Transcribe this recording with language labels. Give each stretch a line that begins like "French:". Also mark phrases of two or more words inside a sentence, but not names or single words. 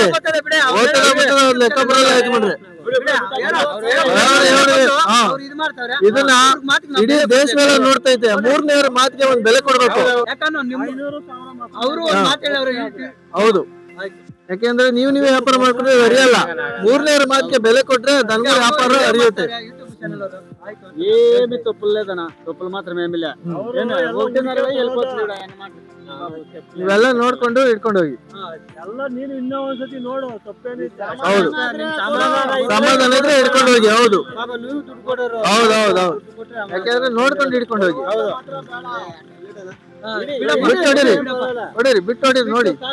Kannada: ಲೆಕ್ಕ ಬರಲ್ಲ ಯಜಮಾನ್ರೆ. ಇದನ್ನ ಇಡೀ ದೇಶವೆಲ್ಲ ನೋಡ್ತಾ ಇದೆ. 3ನೇವ್ರ ಮಾತಿಗೆ ಒಂದ್ ಬೆಲೆ ಕೊಡ್ಬೇಕು. ಹೌದು, ಯಾಕೆಂದ್ರೆ ನೀವೇ ವ್ಯಾಪಾರ ಮಾಡ್ಕೊಂಡ್ರೆ ಅರಿಯಲ್ಲ. 3ನೇವ್ರ ಮಾತಿಗೆ ಬೆಲೆ ಕೊಟ್ರೆ ನನಗೂ ವ್ಯಾಪಾರ ಅರಿಯುತ್ತೆ.
Telugu: ఏమి తప్పులేదనా, తప్పులు మాత్రం ఏమి లే.
Kannada: ಇವೆಲ್ಲ ನೋಡ್ಕೊಂಡು ಇಟ್ಕೊಂಡು ಹೋಗಿ. ಎಲ್ಲ ನೀನು ಇನ್ನೂ ಒಂದ್ಸತಿ ನೋಡು, ತಪ್ಪೇನಿಲ್ಲ. ಹೌದು, ಸಮಾಧಾನ ಇದ್ರೆ ಇಟ್ಕೊಂಡು ಹೋಗಿ. ಹೌದು ಹೌದೌದು, ಯಾಕೆಂದ್ರೆ ನೋಡ್ಕೊಂಡು ಇಟ್ಕೊಂಡು ಹೋಗಿ. ಬಿಟ್ಟು ಹೊಡಿರಿ ನೋಡಿ.